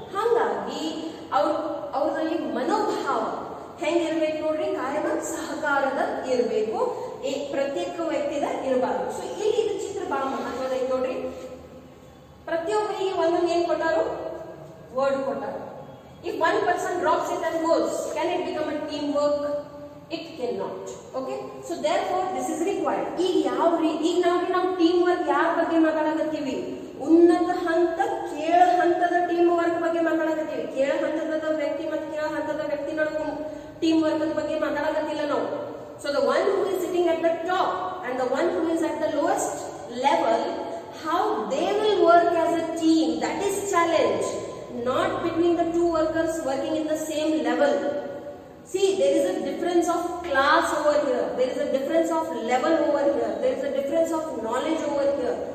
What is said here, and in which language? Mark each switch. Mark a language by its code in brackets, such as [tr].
[kn] ಹಾಗಾಗಿ ಅವ್ರಲ್ಲಿ ಮನೋಭಾವ ಹೆಂಗಿರ್ಬೇಕು ನೋಡ್ರಿ, ಕಾಯಮ ಸಹಕಾರದ ಇರಬೇಕು, ಪ್ರತ್ಯೇಕ ವ್ಯಕ್ತಿದ ಇರಬಾರ್ದು. ಸೊ ಇಲ್ಲಿ ಇದು ಚಿತ್ರ ಬಹಳ ಮಹತ್ವದ ಐತಿ ನೋಡ್ರಿ. ಪ್ರತಿಯೊಬ್ಬರಿಗೆ ಒಂದೊಂದು ಏನ್ ಕೊಟ್ಟಾರು, word ಕೊಟ್ಟಾರು. [en] If one person drops it and goes, can it become a team work? It cannot. Okay, so therefore this is required. [kn] ಈಗ ನಾವು ಟೀಮ್ ವರ್ಕ್ ಯಾರ ಬಗ್ಗೆ ಮಾತಾಡಕತ್ತೀವಿ? ಉನ್ನತ ಹಂತ ಕೇಳ ಹಂತದ ಟೀಮ್ ವರ್ಕ್ ಬಗ್ಗೆ ಮಾತಾಡಕತ್ತೀವಿ. ಕೇಳ ಹಂತದ ವ್ಯಕ್ತಿ ಮತ್ತು ಕೇಳ ಹಂತದ ವ್ಯಕ್ತಿ ನಡುವೆ ಟೀಮ್ ವರ್ಕ್ ಬಗ್ಗೆ ಮಾತಾಡಕತ್ತಿಲ್ಲ ನಾವು. [en] So the one who is sitting at the top and the one who is at the lowest level, how they will work as a team, that is challenge, not between the two workers working in the same level. See, there is a difference of class over here, there is a difference of level over here, there is a difference of knowledge over here.